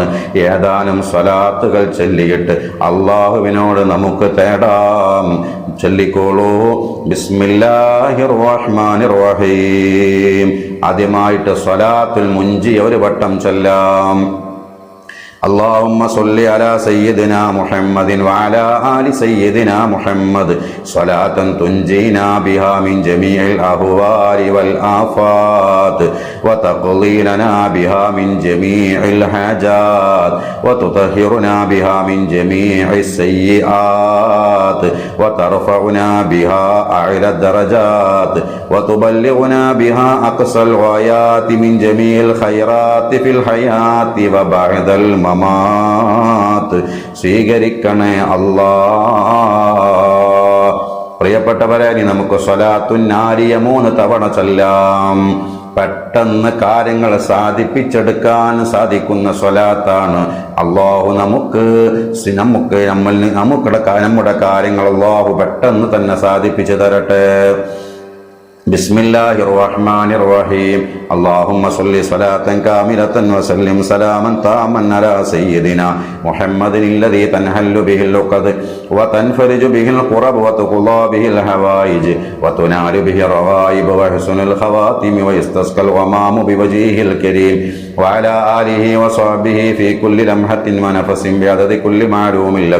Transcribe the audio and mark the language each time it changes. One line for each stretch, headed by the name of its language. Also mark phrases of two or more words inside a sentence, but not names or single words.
Malayalam: ഏതാനും സ്വലാത്തുകൾ ചൊല്ലിയിട്ട് അള്ളാഹുവിനോട് നമുക്ക് തേടാം. ചൊല്ലിക്കോളൂ.
Arabic: بسم الله الرحمن الرحيم.
Malayalam: ആദ്യമായിട്ട് സ്വലാത്തുൽ മുൻജി ഒരു വട്ടം ചൊല്ലാം.
Arabic: اللهم صل على سيدنا محمد وعلى آل سيدنا محمد صلاة تنجينا بها من جميع الأهوال والآفات وتقضي لنا بها من جميع الحاجات وتطهرنا بها من جميع السيئات وترفعنا بها أعلى الدرجات وتبلغنا بها أقصى الغايات من جميع الخيرات في الحياة وبعد الممات.
Malayalam: സ്വീകരിക്കണേ അല്ലാ. പ്രിയപ്പെട്ടവരെ, ഇനി നമുക്ക് സ്വലാത്തുൻ നാരിയ 3 തവണ ചൊല്ലാം. പെട്ടെന്ന് കാര്യങ്ങൾ സാധിപ്പിച്ചെടുക്കാൻ സാധിക്കുന്ന സ്വലാത്താണ്. അള്ളാഹു നമ്മുടെ കാര്യങ്ങൾ അള്ളാഹു പെട്ടെന്ന് തന്നെ സാധിപ്പിച്ചു തരട്ടെ.
Arabic: بسم الله الرحمن الرحيم. اللهم صل صلاة كاملة وسلم سلاما تاما على سيدنا محمد الذي تنحل به العقد وتنفرج به الكرب وتقضى به الحوائج وتنال به الرغائب وحسن الخواتم ويستسقى الغمام بوجهه الكريم وعلى آله وصحبه في كل لمحة ونفس بعدد كل معلوم لك.